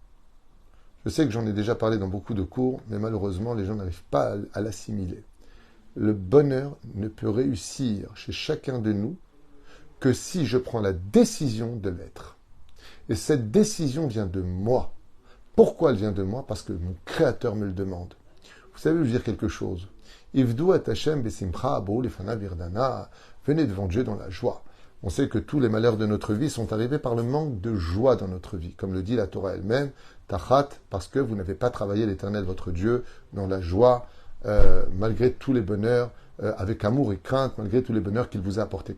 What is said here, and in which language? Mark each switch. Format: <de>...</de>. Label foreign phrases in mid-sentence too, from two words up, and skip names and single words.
<fr>Je sais que j'en ai déjà parlé dans beaucoup de cours, mais malheureusement, les gens n'arrivent pas à l'assimiler. Le bonheur ne peut réussir chez chacun de nous que si je prends la décision de l'être. Et cette décision vient de moi. Pourquoi elle vient de moi? Parce que mon Créateur me le demande. Vous savez, je veux dire quelque chose.</fr> <he>עבדו את השם בשמחה באו לפניו ברננה.</he> <fr>Venez devant Dieu dans la joie. On sait que tous les malheurs de notre vie sont arrivés par le manque de joie dans notre vie. Comme le dit la Torah elle-même, Tachat, parce que vous n'avez pas travaillé l'Éternel votre Dieu dans la joie, malgré tous les bonheurs, avec amour et crainte, malgré tous les bonheurs qu'il vous a apportés.</fr>